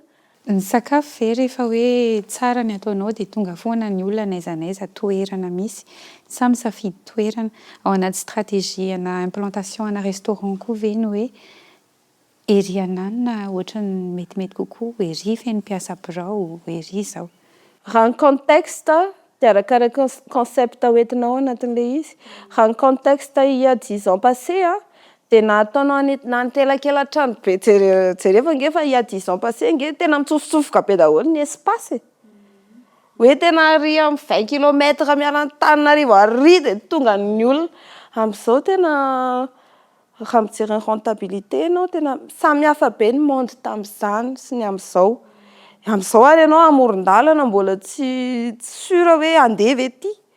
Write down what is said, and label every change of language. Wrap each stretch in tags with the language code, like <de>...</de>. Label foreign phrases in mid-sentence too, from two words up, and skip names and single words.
<mg>Ny sakafo ve rehefa hoe tsara ny ataonao dia tonga foana ny olona n'aiza n'aiza toerana misy samy safidy toerana ao anaty stratégie ana implantation ana restaurant koa ve ny hoe ery ananina ohatra ny metimety kokoa ery feno mpiasa birao ery izao raha ny contexte dia arakaraka concept hoentinao anatin'ilay izy raha ny contexte</mg> <fr>il y a 10 ans passé</fr> <mg>dia nataonao nantelakelatrano be jereva nge fa</mg> <fr>il y a 10 ans passé</fr> <mg>nge tena mitsofotsofika be daholo ny espace hoe tena ary amin'ny 20 kilomètre miala Antananarivo ary dia tonga ny olona amin'izao tena raha mijery ny rentabilité ianao tena samy hafa be ny monde tamin'izany sy ny amin'izao ary ianao amoron-dalana mbola tsy sura hoe andevy ety</mg>